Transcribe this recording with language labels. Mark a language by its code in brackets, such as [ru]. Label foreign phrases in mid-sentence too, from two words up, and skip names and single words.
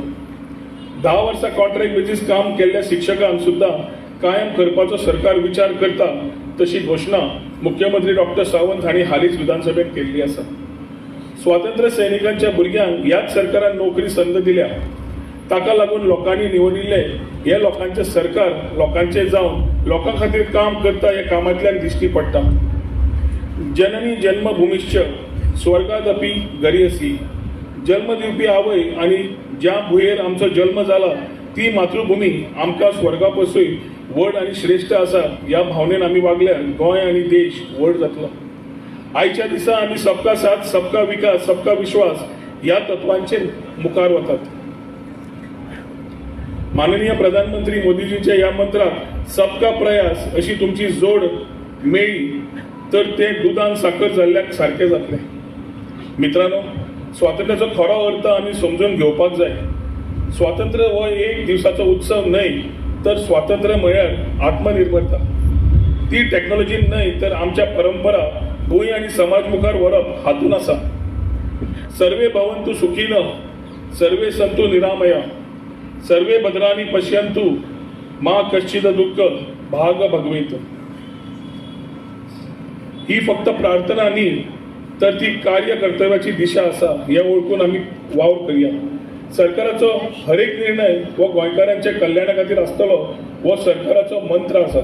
[kok] 10 वर्सां कॉन्ट्रॅक्ट बेजीस काम केल्ल्या शिक्षकांक सुद्दां कायम करपाचो सरकार विचार करता, तशी घोशणा मुख्यमंत्री डॉ. सावंत हांणी हालींच विधानसभेत केल्ली आसा. स्वातंत्र्य सैनिकांच्या भुरग्यांक ह्याच सरकारान नोकरी संद दिल्या. ताका लागून लोकांनी निवडिल्ले हे लोकांचे सरकार लोकांचे जावन लोकां खातीर काम करता हे कामांतल्यान दिश्टी पडटा. [sa] जननी जन्मभूमीश्च स्वर्गादपि गरीयसी. [kok] जन्म दिवपी आवय आणि ज्या भुंयेर आमचो जल्म जाला ती मातृभूमी आमकां स्वर्गापसूय व्हड आणि श्रेष्ठ आसा ह्या भावनेन आमी वागल्यार गोंय आणि देश व्हड जातलो. आयच्या दिसा आमी [hi] सबका साथ, सबका विकास, सबका विश्वास [kok] ह्या तत्वांचेर मुखार वतात. माननीय प्रधानमंत्री मोदीजींच्या ह्या मंत्राक [hi] सबका प्रयास [kok] अशी तुमची जोड मेळ्ळी तर ते दुदान साखर जाल्ल्याक सारखे जातले. मित्रांनो, स्वातंत्र्याचो खरो अर्थ आमी समजून घेवपाक जाय. स्वातंत्र्य हो एक दिवसाचो उत्सव न्हय, तर स्वातंत्र्य म्हळ्यार आत्मनिर्भरता. ती टेक्नॉलॉजी न्हय तर आमच्या परंपरा, भूंय आणि समाज मुखार व्हरप हातून आसा. [sa] सर्वे भवन्तु सुखिनः, सर्वे सन्तु निरामया, सर्वे भद्राणि पश्यन्तु, मा कश्चिद दुःख भाग भगवेत. [kok] ही फक्त प्रार्थना न्ही तर ती कार्य कर्तव्याची दिशा आसा हे ओळखून आमी वावर करूया. सरकाराचो हर एक निर्णय हो गोंयकारांच्या कल्याणा खातीर आसतलो हो सरकाराचो मंत्र आसा.